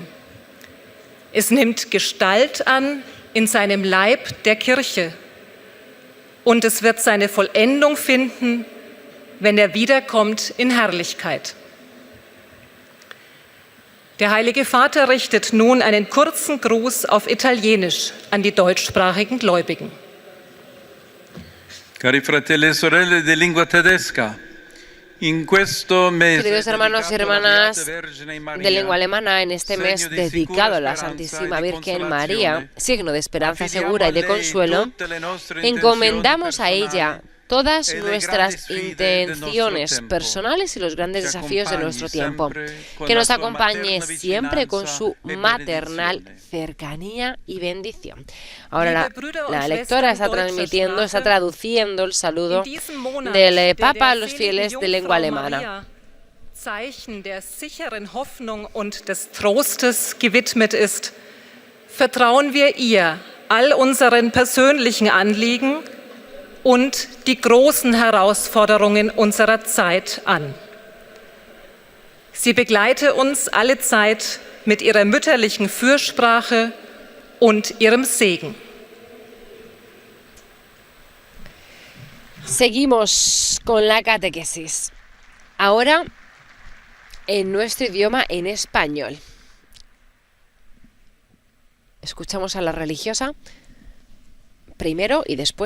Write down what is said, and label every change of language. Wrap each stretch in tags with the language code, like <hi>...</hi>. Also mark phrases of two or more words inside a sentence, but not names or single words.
<de>Es nimmt Gestalt an in seinem Leib der Kirche und es wird seine Vollendung finden, wenn er wiederkommt in Herrlichkeit. Der Heilige Vater richtet nun einen kurzen Gruß auf Italienisch an die deutschsprachigen Gläubigen.</de> <it>Cari fratelli e sorelle di lingua tedesca, in questo mese</it> <es>Queridos hermanos y hermanas de lengua alemana, en este mes dedicado a la Santísima Virgen María, signo de esperanza segura y de consuelo, encomendamos a ella todas nuestras intenciones personales y los grandes desafíos de nuestro tiempo. Que nos acompañe siempre con su maternal cercanía y bendición. Ahora la lectora está traduciendo el saludo del Papa a los fieles de lengua alemana.</es> <de>Zeichen der sicheren Hoffnung und des Trostes gewidmet ist, vertrauen wir ihr all unseren persönlichen Anliegen und die großen Herausforderungen unserer Zeit an. Sie begleite uns alle Zeit mit ihrer mütterlichen Fürsprache und ihrem Segen.</de> <es>Seguimos con la catequesis. Ahora en nuestro idioma, en español. Escuchamos a la religiosa primero y después</es>